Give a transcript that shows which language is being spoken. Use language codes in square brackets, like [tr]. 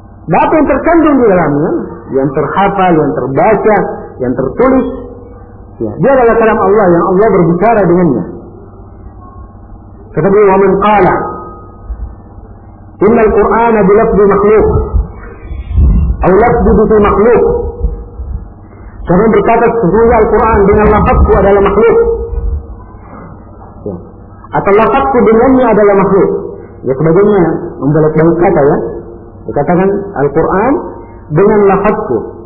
[id] Apa yang terkandung di dalamnya, yang terhafal, yang terbaca, yang tertulis, ya, dia adalah kalam Allah yang Allah berbicara dengannya. [ar] Kata-kata, وَمَنْ قَالَ إِنَّ الْقُرْآنَ بِلَفْدِ مَخْلُوقِ أَوْ لَفْدِ بِسِ مَخْلُوقِ. [id] Kata-kata, berkata sesungguhnya Al-Quran dengan lafadku adalah makhluk. Atau lafadku dengannya adalah makhluk. Ya sebagainya, membalik-balik kata ya. Dikatakan Al-Quran dengan lafadku.